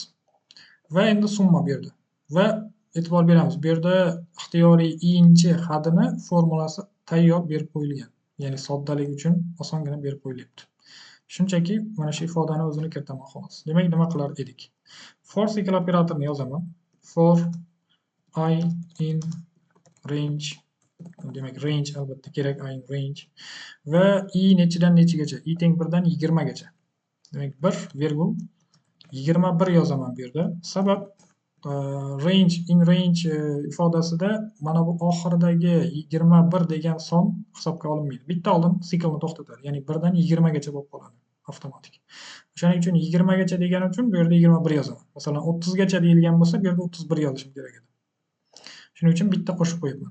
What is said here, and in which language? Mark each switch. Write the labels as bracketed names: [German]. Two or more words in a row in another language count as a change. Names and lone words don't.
[Uzbek] Va endi summa bu yerda. Va e'tibor beramiz, bu yerda ixtiyoriy i'nchi hadini formulasi tayyor berib qo'yilgan. Ya'ni soddalik uchun osongina berib qo'yilyapti. Shunchaki mana shu ifodani o'zini kiritaman xolos. Demak, nima qilar edik? For sikl operatorini yozaman. [English] For I in range. [Uzbek] Demak, range albatta kerak, [English] I in range. [Uzbek] Va i nechidan nechigacha? I teng 1 dan 20 gacha. Demak, 1,21 yozaman bu yerda. Sabab [English] range in range [Uzbek] ifodasida mana bu oxiridagi 21 degan son hisobga olinmaydi. Bitta oldin siklni to'xtatadi. Ya'ni 1 dan 20 gacha bo'lib qoladi avtomatik. O'shaning uchun 20 gacha degani uchun bu yerda 21 yozaman. Masalan, 30 gacha deyilgan bo'lsa, bu yerda 31 yozishim kerak edi. Shuning uchun bitta qo'shib qo'yibman.